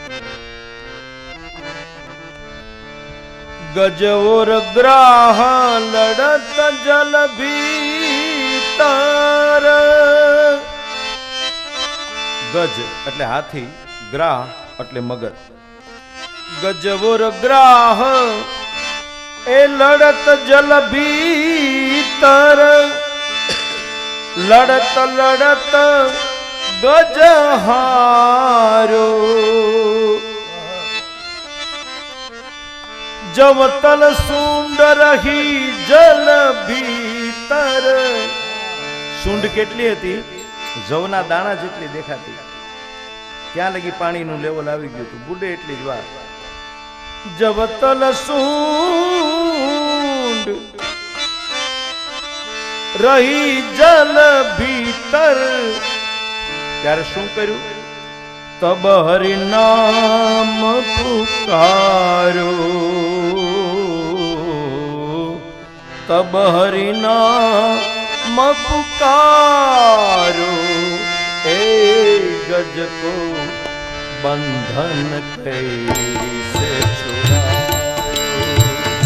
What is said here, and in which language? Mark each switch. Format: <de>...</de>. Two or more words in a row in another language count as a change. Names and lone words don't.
<hi>गजवोर ग्राह लड़त जल भीतर.</hi> <gu>ગજ એટલે હાથી, ગ્રાહ એટલે મગર.</gu> <hi>गजबोर ग्राह ए लड़त जल भीतर, लड़त लड़त गजहारो, जब तल सूंड रही जल भीतर।</hi> <gu>सूंड કેટલી હતી? જવના દાણા જેટલી દેખાતી. ત્યાં લગી પાણીનું લેવલ આવી ગયું હતું, બુડે એટલી જ વાર.</gu> <hi>जब तल सूंड रही जल भीतर,</hi> <gu>ત્યારે શું કર્યું?</gu> <hi>तब हरि नाम पुकारो, तब हरि नाम पुकारो, ए गज को बंधन कैसे छुड़ायो,</hi>